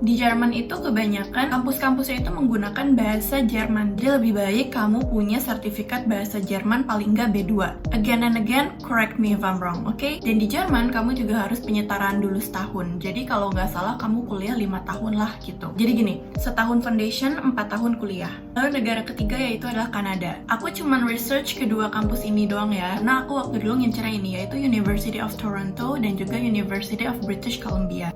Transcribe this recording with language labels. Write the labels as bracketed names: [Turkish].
[Indonesian] Di Jerman itu kebanyakan kampus-kampusnya itu menggunakan bahasa Jerman. Jadi lebih baik kamu punya sertifikat bahasa Jerman paling nggak B2. [English] Again and again, correct me if I'm wrong, oke? [Indonesian] Dan di Jerman kamu juga harus penyetaraan dulu setahun. Jadi kalau nggak salah kamu kuliah 5 tahun lah gitu. Jadi gini, setahun foundation, 4 tahun kuliah. Lalu negara ketiga yaitu adalah Kanada. Aku cuman research kedua kampus ini doang ya. Nah, aku waktu dulu ngincer ini yaitu University of Toronto dan juga University of British Columbia.